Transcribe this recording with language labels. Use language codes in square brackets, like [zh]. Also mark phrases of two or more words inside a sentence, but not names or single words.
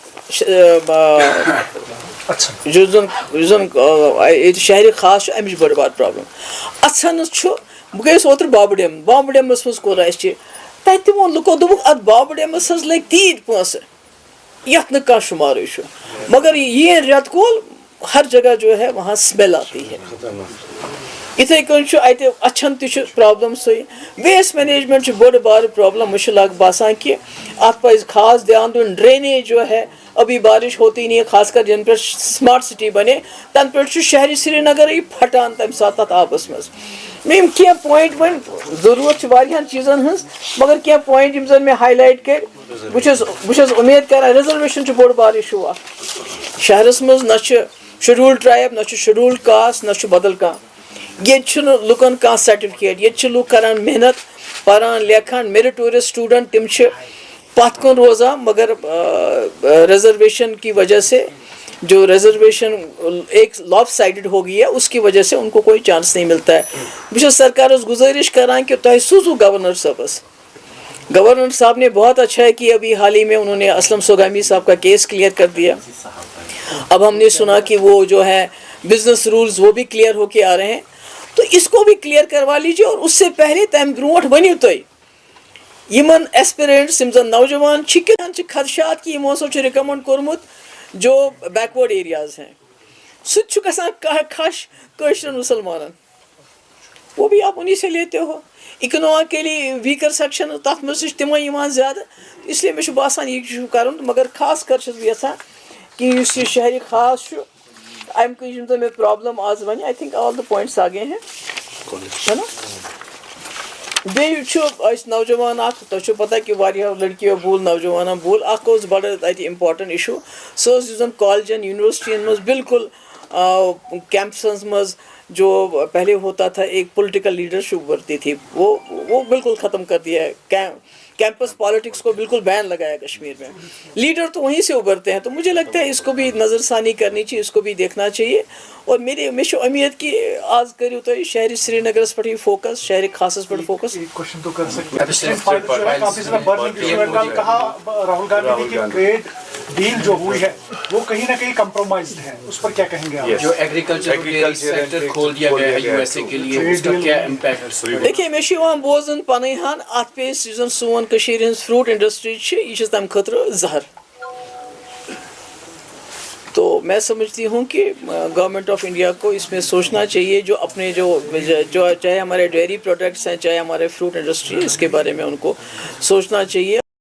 [ks] یُس زن ییٚتہِ شہرِ خاص چھُ امِچ بٔڑ بار پرابلم اَژھنس چھُ بہٕ گٔیَس اوترٕ بابہٕ ڈیمس منٛز کوٚر اَسہِ تَتہِ تہِ ووٚن لُکو دوٚپُکھ اَتھ بابہٕ ڈیمس حظ لٔگۍ تیٖتۍ پونٛسہٕ یَتھ نہٕ کانٛہہ شُمارٕے چھُ مگر یہ رٮ۪تہٕ کول [ur] ہر جگہ جو ہے وہاں سمیل آتی ہے [ks] یِتھَے کٔنۍ چھُ اَتہِ اَچھن تہِ چھُ پرٛابلم سُے [en] waste management [ks] چھُ بٔڑ بارٕ پرٛابلم مےٚ چھُ باسان کہِ اَتھ پَزِ خاص دھیان دیُن ڈرینیج [ur] جو ہے ابھی بارش ہوتی نہیں ہے خاص کر جن پہ سمارٹ سٹی بنے [ks] تن پہ شہری سری نگر پھٹان تمہِ ساتہٕ تَتھ آبس منٛز مےٚ یِم کینٛہہ پویِنٹ وۄنۍ ضروٗرت چھِ واریاہن چیٖزن ہٕنٛز مگر کینٛہہ پویِنٹ یِم زن مےٚ ہاے لایٹ کٔرۍ بہٕ چھُس اُمید کران رِزرویشن چھُ بوٚڑ بارٕ اِشوٗ اکھ شہرس منٛز نہ چھُ [en] scheduled tribe [ks] نہ چھُ [en] scheduled caste [ks] نہ چھُ بدل کانٛہہ ییٚتہِ چھُنہٕ لُکن کانٛہہ سرٹِفکیٹ ییٚتہِ چھِ لُکھ کران محنت پران لیکھان [en] meritorious student [ks] تِم چھِ پتھ کُن روزان مگر [ur] ریزرویشن کی وجہ سے جو ریزرویشن ایک لاپ سائڈڈ ہو گئی ہے اس کی وجہ سے ان کو کوئی چانس نہیں ملتا ہے [ks] بہٕ چھُس سرکارس گزٲرش کران کہ تۄہہِ سوٗزو گورنر صٲبس [ur] گورنر صاحب نے بہت اچھا ہے کہ ابھی حال ہی میں انہوں نے اسلم سوگامی صاحب کا کیس کلیئر کر دیا اب ہم نے سنا کہ وہ جو ہے [en] business rules [ur] وہ بھی کلیئر ہو کے آ رہے ہیں تو اس کو بھی کلیئر کروا لیجیے اور اس سے پہلے [ks] تمہِ برونٛٹھ ؤنِو تُہۍ یمن ایسپیرنٹس یم زن نوجوان کتان خدشات کہ یمو ہسا رِکمنڈ کورمُت [ur] جو بیکورڈ ایریاز ہیں [ks] سُہ تہِ چھُ گژھان خش کٲشرٮ۪ن مسلمانن [ur] وہ بھی آپ انہیں سے لیتے ہو [en] economically weaker section [ks] تتھ منٛز تہِ چھِ تِمے یِوان زیادٕ اس لیے مےٚ چھُ باسان یہِ چھُ کرُن مگر خاص کر چھُس بہٕ یژھان کہ یُس یہِ شہرِ خاص چھُ امہِ کِنۍ یِم زن مےٚ پرابلم آز ونہِ [en] I think all the points [ur] آگے ہیں ہے نا [ks] بیٚیہِ چھُ أسۍ نوجوان اکھ تۄہہِ چھو پتہ کہ واریاہو لڑکیو بوٗل نوجوانن بوٗل اکھ اوس بڑٕ اتہِ [en] important issue [ks] سُہ اوس یُس زن کالجن یونیورسٹین منٛز بالکل [ur] کیمپسن منٛز جو پہلے ہوتا تھا ایک پولیٹیکل لیڈرشپ ابھرتی تھی وہ بالکل ختم کر دیا ہے [en] campus politics [ur] کو بالکل بین لگایا کشمیر میں لیڈر تو وہیں سے ابھرتے ہیں تو مجھے لگتا ہے اس کو بھی نظر ثانی کرنی چاہیے اس کو بھی دیکھنا چاہیے اور [ks] مےٚ چھُ امید کہ آز کٔرِو تُہۍ شہری سری نگرس پٮ۪ٹھٕے فوکس شہری خاصس پٮ۪ٹھ فوکس [ur] راہل گاندھی کی [en] trade deal [ur] جو ہوئی ہے وہ کہیں نہ کہیں کمپرومائزڈ ہے اس پر کیا کہیں گے جو [en] agriculture sector [ur] کھول دیا گیا ہے یو ایس اے کے لیے اس کا کیا امپیکٹ دیکھیے [ks] مےٚ چھُ یِوان بوزن پنٕنۍ ہن اتھ پیٚیہِ یُس زن سون کٔشیٖرِ ہٕنٛز فروٗٹ انڈسٹری چھِ یہِ چھِ تمہِ خٲطرٕ زہر [ur] تو میں سمجھتی ہوں کہ گورنمنٹ آف انڈیا کو اس میں سوچنا چاہیے جو اپنے جو چاہے ہمارے [en] dairy products [ur] ہیں چاہے ہمارے [en] fruit industry [ur] اس کے بارے میں ان کو سوچنا چاہیے